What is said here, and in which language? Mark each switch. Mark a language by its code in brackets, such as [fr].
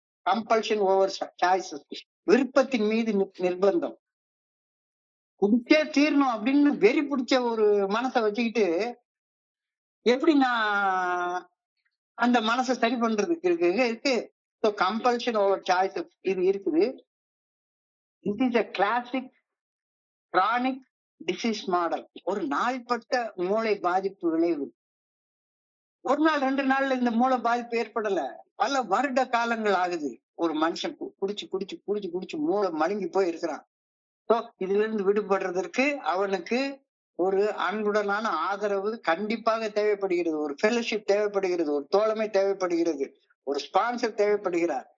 [en] compulsion over choices, [ta] விருப்பத்தின் மீது நிர்பந்தம். குடிச்சே தீரணும் அப்படின்னு வெறி பிடிச்ச ஒரு மனசை வச்சுக்கிட்டு எப்படி நான் அந்த மனசை சரி பண்றதுக்கு இருக்கு. ஸோ [en] compulsion over choices [ta] இது இருக்குது. [en] This is a classic chronic disease model. [ta] ஒரு நாள்பட்ட மூளை பாதிப்பு விளைவு. ஒரு நாள் 2 நாள்ல இந்த மூளை பாதிப்பு ஏற்படல, பல வருட காலங்கள் ஆகுது. ஒரு மனுஷன் குடிச்சு குடிச்சு குடிச்சு குடிச்சு மூளை மழுங்கி போய் இருக்கிறான். ஸோ இதுல இருந்து விடுபடுறதற்கு அவனுக்கு ஒரு அன்புடனான ஆதரவு கண்டிப்பாக தேவைப்படுகிறது, ஒரு ஃபெலோஷிப் தேவைப்படுகிறது, ஒரு தோழமை தேவைப்படுகிறது, ஒரு ஸ்பான்சர் தேவைப்படுகிறார்.